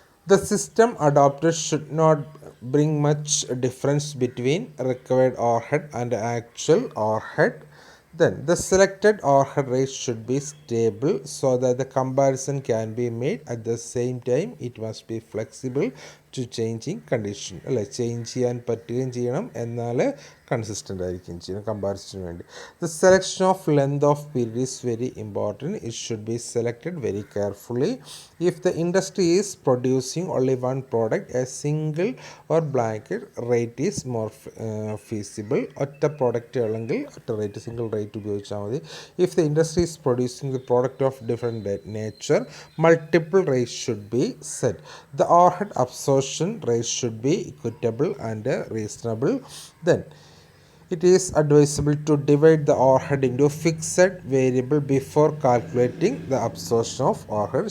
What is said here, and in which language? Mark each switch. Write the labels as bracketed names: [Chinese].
[English] The system adopted should not bring much difference between required overhead and actual overhead. Then the selected overhead rate should be stable so that the comparison can be made. At the same time, it must be flexible to changing condition. [Malayalam] അല്ലെ, change ചെയ്യാൻ പറ്റുകയും ചെയ്യണം, എന്നാൽ consistent ആയിരിക്കുകയും ചെയ്യണം കമ്പാരിസന് വേണ്ടി. [English] The selection of length of period is very important. It should be selected very carefully. If the industry is producing only one product, a single or blanket rate is more feasible. [Malayalam] ഒറ്റ product ആണെങ്കിൽ ഒറ്റ rate, single rate ഉപയോഗിച്ചാൽ മതി. [English] If the industry is producing the product of different nature, multiple rates should be set. The overhead absorption rate should be equitable and reasonable. Then it is advisable to divide the overhead into fixed variable before calculating the absorption of overhead.